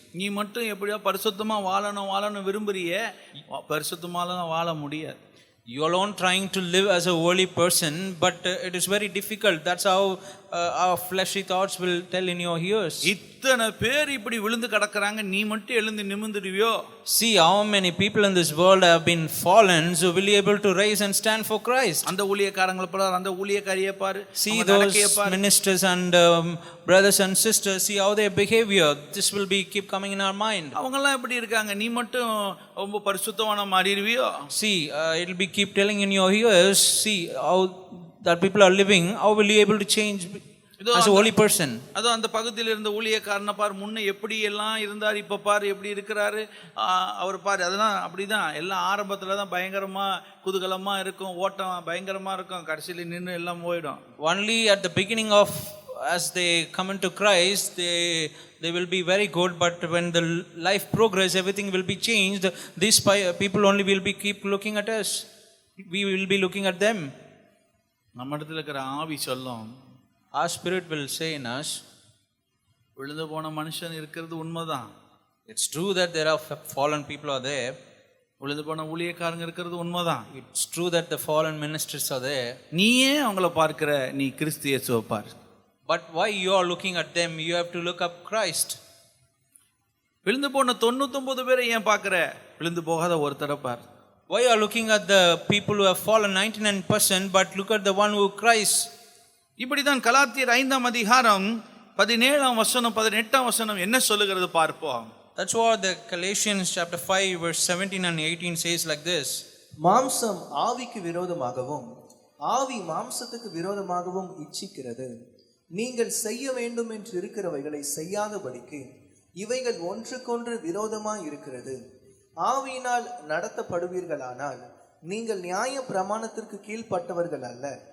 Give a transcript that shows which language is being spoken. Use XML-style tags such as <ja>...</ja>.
<ta>நீ மட்டும் எப்படியோ பரிசுத்தமா வாழணும் விரும்புறியே, பரிசுத்தமாலாம் வாழ முடியாது.</ta> <en>You alone trying to live as a holy person, but it is very difficult. That's how our fleshy thoughts will tell in your ears.</en> <ta>இத்தனை பேர் இப்படி விழுந்து கிடக்குறாங்க, நீ மட்டும் எழுந்து நிமிர்ந்துடுவியோ?</ta> <en>See how many people in this world have been fallen, so will be able to rise and stand for Christ.</en> <ta>அந்த ஊழியக்காரங்களை பாரு, அந்த ஊழியக்காரியை பாரு,</ta> <en>See those ministers and brothers and sisters, see how their behavior. This will be keep coming in our mind.</en> <ta>அவங்கெல்லாம் எப்படி இருக்காங்க, நீ மட்டும் ரொம்ப பரிசுத்தமான மாறிடுவியோ?</ta> <en>See, it will be keep telling in your ears. See how that people are living. How will you able to change as a holy person?</en> <ta>அதோ அந்த பகுதியில் இருந்த ஊழியக்காரனை பார், முன்ன எப்படி எல்லாம் இருந்தார், இப்ப பாரு எப்படி இருக்கிறாரு. அவர் பாரு, அதெல்லாம் அப்படிதான். எல்லாம் ஆரம்பத்துல தான் பயங்கரமா குதூகலமா இருக்கும், ஓட்டம் பயங்கரமா இருக்கும், கடைசியில் நின்று எல்லாம் போயிடும்.</ta> <en>Only at the beginning of as they come into Christ, they will be very good, but when the life progress, everything will be changed. These people only will be keep looking at us. We will be looking at them.</en> <ta>நம்ம இடத்துல இருக்கிற ஆவி சொல்லும்,</ta> <en>Our spirit will say in us,</en> <ta>விழுந்து போன மனுஷன் இருக்கிறது உண்மைதான்.</ta> <en>it's true that there are fallen people are there.</en> <ta>விழுந்து போன ஊழியக்காரங்க இருக்கிறது உண்மைதான்.</ta> <en>It's true that the fallen ministers are there.</en> <ta>நீயே அவங்கள பார்க்கிற, நீ கிறிஸ்து இயேசுவை பார்.</ta> <en>But why you are looking at them? You have to look up Christ.</en> <ta>விழுந்து போன 99 பேரை ஏன் பார்க்கிற? விழுந்து போகாத ஒருத்தரை பார்.</ta> <en>Why you are looking at the people who have fallen 99%, but look at the one who Christ?</en> <ta>இப்படிதான் கலாத்தியர் 5ஆம் அதிகாரம் 17ஆம் வசனம் 18ஆம் வசனம் என்ன சொல்லுகிறது பார்ப்போம்.</ta> <en>That's what the Galatians chapter 5 verse 17 and 18 says like this.</en> <ta>மாம்சம் ஆவிக்கு விரோதமாகவும் ஆவி மாம்சத்துக்கு விரோதமாகவும் இச்சிக்கிறது. நீங்கள் செய்ய வேண்டும் என்று இருக்கிறவைகளை செய்யாதபடிக்கு இவைகள் ஒன்றுக்கொன்று விரோதமாய் இருக்கிறது. ஆவியினால் நடத்தப்படுவீர்களானால் நீங்கள் நியாய பிரமாணத்திற்கு கீழ்ப்பட்டவர்கள் அல்ல.</ta>